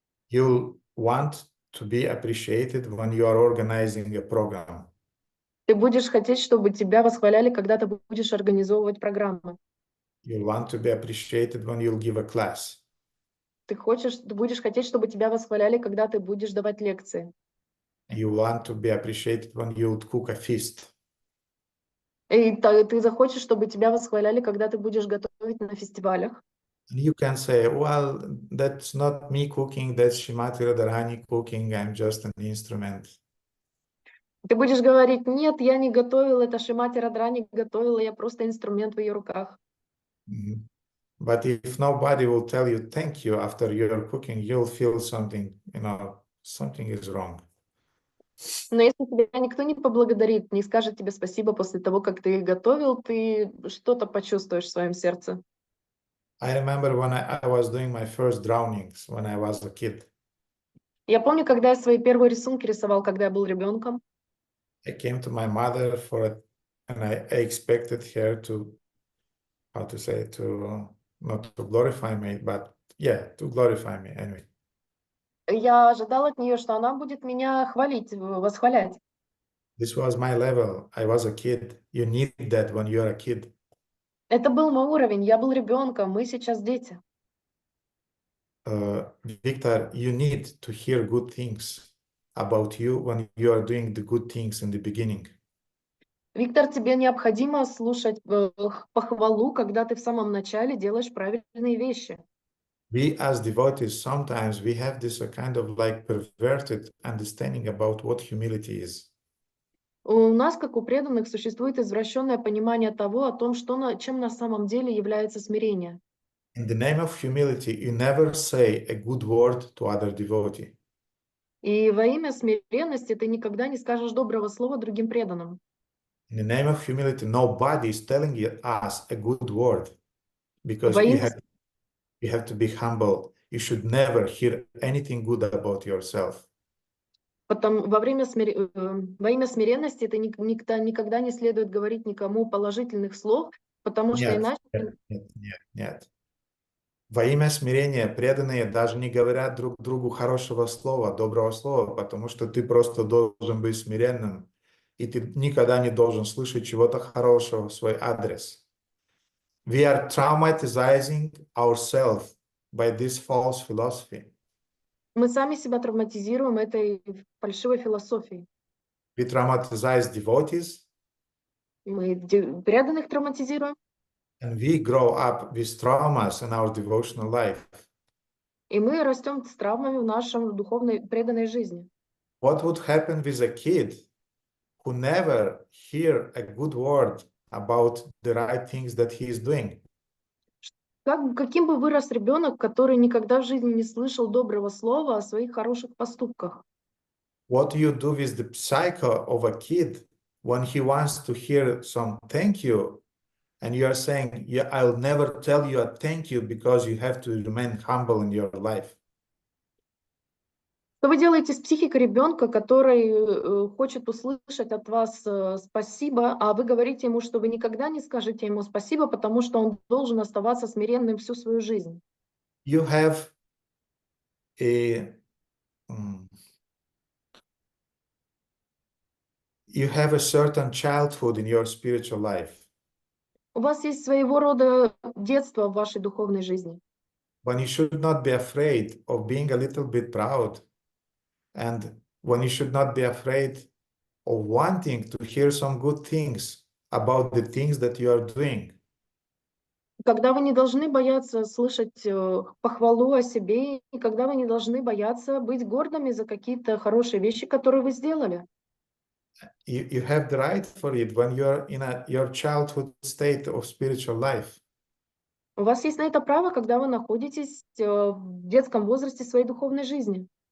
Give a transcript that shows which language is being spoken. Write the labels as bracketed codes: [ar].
[en] You'll want to be appreciated when you are organizing a program. [ru] Ты будешь хотеть, чтобы тебя восхваляли, когда ты будешь организовывать программы. [en] You'll want to be appreciated when you'll give a class. [ru] Ты будешь хотеть, чтобы тебя восхваляли, когда ты будешь давать лекции. [en] You want to be appreciated when you'll cook a feast. [ru] И ты захочешь, чтобы тебя восхваляли, когда ты будешь готовить на фестивалях. [en] You can say, well, that's not me cooking, that's Shrimati Radharani cooking, I'm just an instrument. [ru] Ты будешь говорить: нет, я не готовил, это Шримати Радхарани готовила, я просто инструмент в ее руках. [en] But if nobody will tell you thank you after you're cooking, you'll feel something, something is wrong. [ru] Но если тебя никто не поблагодарит, не скажет тебе спасибо после того, как ты их готовил, ты что-то почувствуешь в своем сердце. [en] I remember when I was doing my first drawings when I was a kid. [ru] Я помню, когда я свои первые рисунки рисовал, когда я был ребенком. [en] I came to my mother for it, and I expected her to, how to say, to not to glorify me, but yeah, to glorify me anyway. [ru] Я ожидал от нее, что она будет меня хвалить, восхвалять. [en] This was my level. I was a kid. You need that when you're a kid. [ru] Это был мой уровень, я был ребенком, мы сейчас дети. [en] Victor, you need to hear good things about you when you are doing the good things in the beginning. [ru] Виктор, тебе необходимо слушать похвалу, когда ты в самом начале делаешь правильные вещи. [en] We as devotees, sometimes we have this kind of like perverted understanding about what humility is. [ru] У нас, как у преданных, существует извращенное понимание того, о том, чем на самом деле является смирение. [en] In the name of humility, you never say a good word to other devotee. [ru] И во имя смиренности ты никогда не скажешь доброго слова другим преданным. [en] In the name of humility, nobody is telling us a good word because [ru] Во имя, [en] you have to be humble. You should never hear anything good about yourself. [ru] во имя смиренности ты никогда не следует говорить никому положительных слов, потому что иначе... нет. Во имя смирения преданные даже не говорят друг другу хорошего слова, доброго слова, потому что ты просто должен быть смиренным, и ты никогда не должен слышать чего-то хорошего в свой адрес. [en] We are traumatizing ourselves by this false philosophy. [ru] Мы сами себя травматизируем этой фальшивой философией. [en] We traumatize devotees, [ru] Мы преданных травматизируем, [en] and we grow up with traumas in our devotional life. [ru] и мы растем с травмами в нашем духовной преданной жизни. [en] What would happen with a kid who never hear a good word about the right things that he is doing? [ru] Каким бы вырос ребенок, который никогда в жизни не слышал доброго слова о своих хороших поступках? [en] What do you do with the psyche of a kid when he wants to hear some thank you, and you are saying, yeah, I'll never tell you a thank you because you have to remain humble in your life? [ru] Что вы делаете с психикой ребенка, который хочет услышать от вас спасибо, а вы говорите ему, что вы никогда не скажете ему спасибо, потому что он должен оставаться смиренным всю свою жизнь? [en] You have a certain childhood in your spiritual life. [ru] У вас есть своего рода детство в вашей духовной жизни. [en] When you should not be afraid of being a little bit proud, and when you should not be afraid of wanting to hear some good things about the things that you are doing. [ru] Когда вы не должны бояться слышать похвалу о себе, и когда вы не должны бояться быть гордыми за какие-то хорошие вещи, которые вы сделали. [en] You have the right for it when you're in your childhood state of spiritual life. [ru] У вас есть на это право, когда вы находитесь в детском возрасте своей духовной жизни.